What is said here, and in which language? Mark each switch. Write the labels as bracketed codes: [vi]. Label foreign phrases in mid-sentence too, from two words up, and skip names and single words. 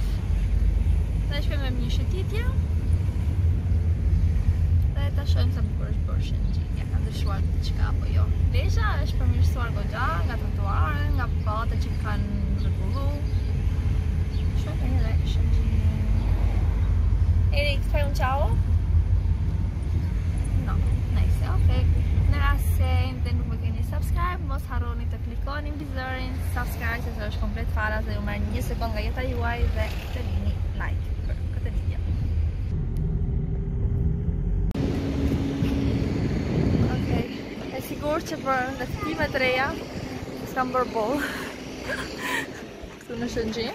[sq] Ne shkojmë me një shëtitje. Dhe ta shohim sa bukur është bërë Shëngjin. Ja ka ndryshuar diçka apo jo. Lezhë është përmirësuar goxha nga trotuarët, nga pallatet që kanë rregulluar. Shohim edhe Shëngjin. [it] Erik, fai un ciao? No, [en] nice, ok. [sq] Në rast se ende nuk më keni subscribe, mos harroni të klikoni mbi zërin subscribe, se është komplet falas dhe ju merr një sekond nga jeta juaj dhe të lini like për këtë video. Okej, e sigurt që për ndërtime të reja s'kam bërë boll këtu në Shëngjin.